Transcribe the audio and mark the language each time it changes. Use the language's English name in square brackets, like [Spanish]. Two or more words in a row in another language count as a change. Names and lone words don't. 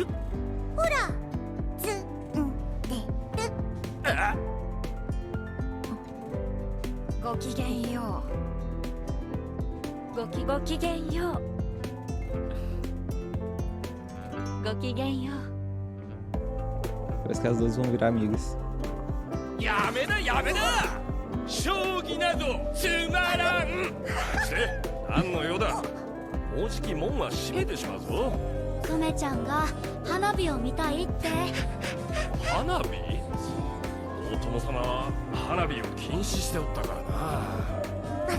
[Japanese] ほら、ずんでる。ごきげんよう。ごきげんよう。ごきげんよう。 [Portuguese] Parece que as duas vão virar amigas. [Japanese] やめなやめな。将棋などつまらん。して何の用だ。もうじき門は閉めてしまうぞ。クメちゃんが花火を見たいって。花火？大友様は花火を禁止しておったからな。